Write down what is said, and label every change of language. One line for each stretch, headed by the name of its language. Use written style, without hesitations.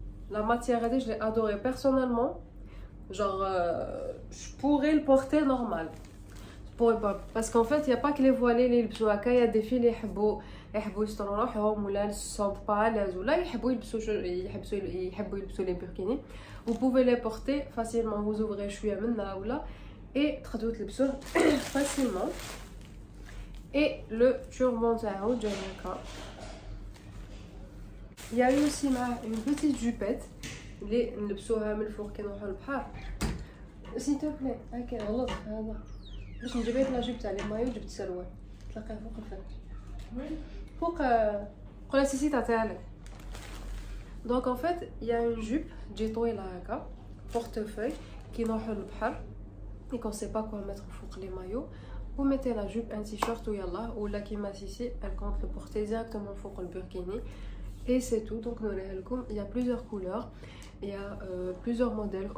French: La matière, je l'ai adorée personnellement. Genre, je pourrais le porter normal. Je pourrais pas. Parce qu'en fait, il n'y a pas que les voilés, les bzouaka. Il y a des filles qui
Arabic: يحبوا يستروا روحهم ولا
French: se sentent pas à l'aise
Arabic: ولا يحبوا يلبسوا
French: les burkinis. Vous pouvez les porter facilement. Vous ouvrez
Arabic: شوية منها ولا
French: et
Arabic: تقدروا تلبسوه
French: facilement. Et le turban
Arabic: تاعو جاي هكا.
French: Il y a eu aussi une petite jupette
Arabic: اللي نلبسوها من الفوق كي نروحو للبحر.
French: s'il te plaît
Arabic: هاكا غلط هذا باش نجيب لك لا جوب تاع لي مايو جبت سروال تلقاه فوق الفرش فوق قول سيسي تاعك.
French: Donc en fait il y a une jupe
Arabic: تجي طويله هكا
French: portefeuille
Arabic: كي نروحو للبحر
French: et qu'on sait pas quoi mettre
Arabic: فوق
French: les maillots. Vous mettez la jupe, un t-shirt ou yallah ou la kima sissi, elle compte le porter directement fouq le burkini. Et c'est tout. Donc il y a plusieurs couleurs, il y a plusieurs modèles.